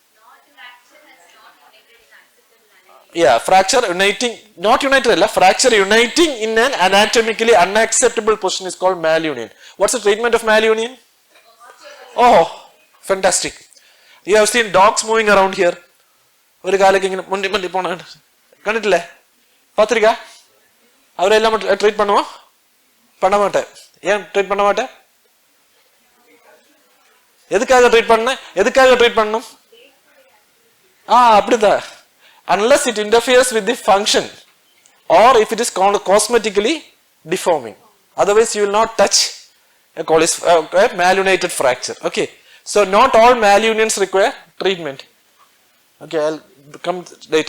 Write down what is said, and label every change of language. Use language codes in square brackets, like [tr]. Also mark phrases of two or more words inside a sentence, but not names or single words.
[en] Yeah, fracture uniting, not united, fracture uniting in an anatomically unacceptable position is called malunion. What's the treatment of malunion? Oh, fantastic. You have seen dogs moving around here. [ml] ഒരു കാലൊക്കെ ഇങ്ങനെ മുണ്ടി മുണ്ടി പോണ കണ്ടിട്ടില്ലേ പത്രിക അവരെല്ലാം [ta] ட்ரீட் பண்ணுவோம் பண்ண மாட்டேன் ஏன் ட்ரீட் பண்ண மாட்டேன் எதுக்காக ட்ரீட் பண்ணணும் அப்படிதான் [en] unless it interferes with the function or if it is cosmetically deforming, otherwise you will not touch a malunited fracture. Okay, so not all malunions require treatment. Okay, I'll come later.